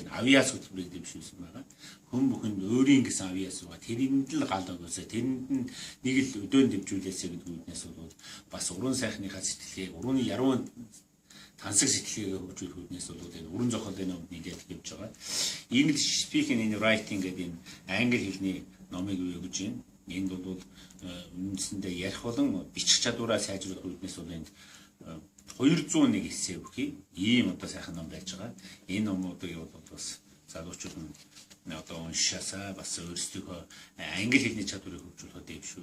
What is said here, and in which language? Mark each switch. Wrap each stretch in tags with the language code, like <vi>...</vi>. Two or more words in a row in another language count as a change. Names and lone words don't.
<mn>Энэ авиас хөтөлбөрийг дэвшүүлсэн байгаа. Хүн бүхэнд өөрийн гэсэн авиас байгаа. Тэрэнд л гал өгөөсэй. Тэрэнд нь нэг л өдөөн дэвжүүлээсэй гэдэг үгнээс бол бас уран сайхныхаа сэтгэлгээг, уран яруу тансаг сэтгэлгээгээ хөгжүүлэх үүднээс бол энэ уран зохиолын номд нийлээд хэвж байгаа.</mn> <en>English speaking and writing</en> <mn>гэдэг энэ англи хэлний номыг өгж байна. Энд бол үндсэндээ ярих болон бичих чадвараа сайжруулах үүднээс бол энд 201 эссе өгье. Ийм одоо сайхан ном байж байгаа. Энэ номуудыг бол бас залуучууд нь одоо уншаасаа бас өөрсдийнхөө англи хэлний чадварыг хөгжүүлэхэд дэвшүү.</mn>